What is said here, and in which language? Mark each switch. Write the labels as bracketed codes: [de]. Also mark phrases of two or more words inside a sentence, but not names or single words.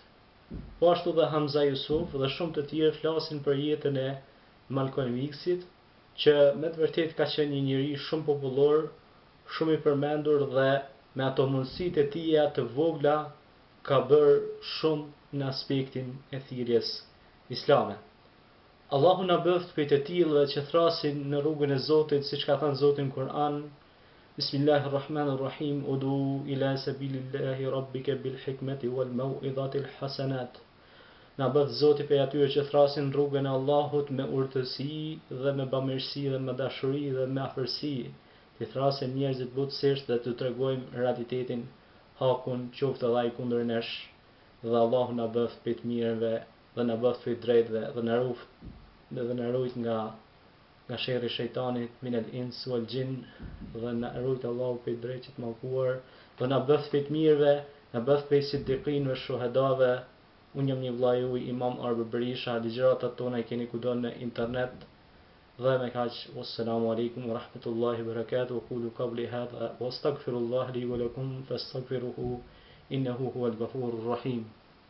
[sq] Po ashtu dhe Hamza Yusuf dhe shumë të tjerë flasin për jetën e Malcolm X-it, që me të vërtetë ka qenë një njeri shumë popullor, shumë i përmendur, dhe me ato mundësitë e tija të vogla ka bërë shumë në aspektin e thirrjes islame. Allahu na bëft prej të tillëve që thrasin në rrugën e Zotit, siç ka thënë Zoti në Kur'an: Bismillahirrahmanirrahim, [ar] ادع إلى سبيل ربك بالحكمة والموعظة الحسنة. [sq] Na bëft Zoti prej atyre që thrasin rrugën e Allahut me urtësi dhe me bamirësi dhe me dashuri dhe me afërsi, të thrasin njerëzit butësisht dhe të tregojmë realitetin, hakun, qoftë edhe ai kundër nesh, dhe Allahu na bëft prej të mirëve dhe na bëft prej drejtëve dhe na ruajt nga sherri shejtanit, [ar] من الإنس والجن, [sq] dhe na ruajt Allahu prej drejtit mallkuar, do na bëth pejt mirëve, na bëth pejt siddiqinëve, shuhedave. Unë jam një vëlla juaj, Imam Arbe Berisha, ligjëratat tona I keni kudo në internet. Dhe me kaq, [ar] والسلام عليكم ورحمة الله وبركاته، أقول قولي هذا وأستغفر الله لي ولكم فاستغفروه إنه هو الغفور الرحيم.